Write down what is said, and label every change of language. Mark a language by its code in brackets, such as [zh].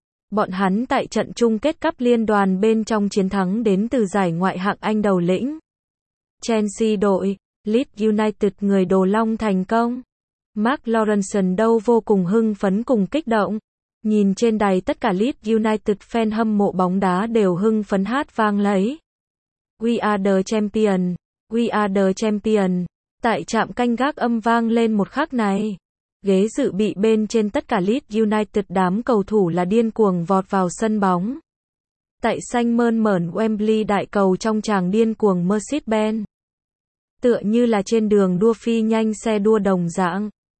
[vi] Bọn hắn tại trận chung kết cấp liên đoàn bên trong chiến thắng đến từ giải ngoại hạng Anh đầu lĩnh. Chelsea đội, Leeds United người đồ long thành công. Mark Lawrenson đâu vô cùng hưng phấn cùng kích động. Nhìn trên đài tất cả Leeds United fan hâm mộ bóng đá đều hưng phấn hát vang lấy. [en] We are the champion, we are the champion. [vi] Tại trạm canh gác âm vang lên một khắc này, ghế dự bị bên trên tất cả Leeds United đám cầu thủ là điên cuồng vọt vào sân bóng. Tại xanh mơn mởn Wembley đại cầu trong tràng điên cuồng Mercedes-Benz. Tựa như là trên đường đua phi nhanh xe đua đồng dạng.